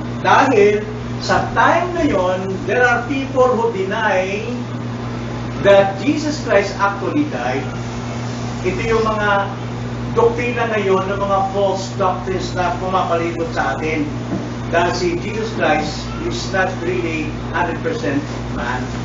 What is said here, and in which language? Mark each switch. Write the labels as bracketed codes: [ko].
[tl] Dahil sa time na yon, [en] there are people who deny that Jesus Christ actually died. [tl] Ito yung mga doktrina ngayon ng mga [en] false doctrines [tl] na pumapalibot sa atin. Dahil si [en] Jesus Christ is not really 100% man.